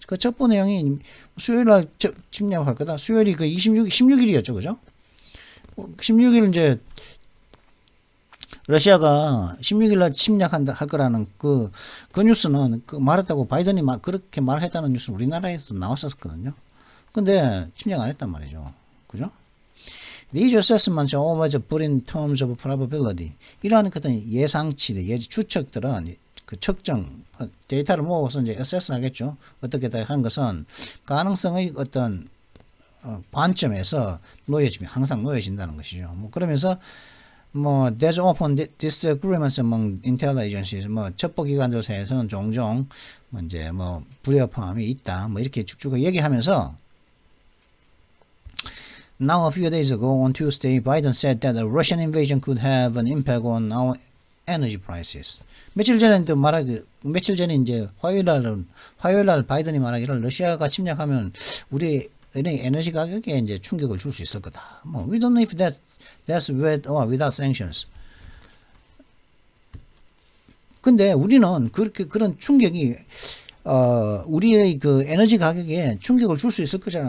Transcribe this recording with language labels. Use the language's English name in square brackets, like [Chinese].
[Korean] 그 첩보 내용이 수요일 날 침략할 거다. 수요일이 그 16일이었죠. 그죠? 16일 이제 러시아가 16일 날 침략한다 할 거라는 그 뉴스는 말했다고 바이든이 그렇게 말했다는 뉴스는 우리나라에서도 나왔었거든요. 근데 침략 안 했단 말이죠. 그죠? [English] These assessments are always put in terms of probability. [Korean] 이러한 어떤 예상치, 추측들은 그 측정, 데이터를 모아서 이제 assess 하겠죠. 어떻게 한 것은 가능성의 어떤 관점에서 항상 놓여진다는 것이죠. 그러면서 [English] there's often disagreements among intel agencies. [Korean] 첩보기관들 사이에서는 종종 이제 불협화음이 있다. 이렇게 쭉쭉 얘기하면서 [English] Now, a few days ago, on Tuesday, Biden said that a Russian invasion could have an impact on our energy prices. [Korean] 며칠 전에 이제 화요일 날 바이든이 말하기를 러시아가 침략하면 우리 에너지 가격에 이제 충격을 줄 수 있을 거다. [English] We don't know if that's with or without sanctions. [Korean] 근데 우리는 그런 충격이 우리의 그 에너지 가격에 충격을 줄 수 있을 거잖아요.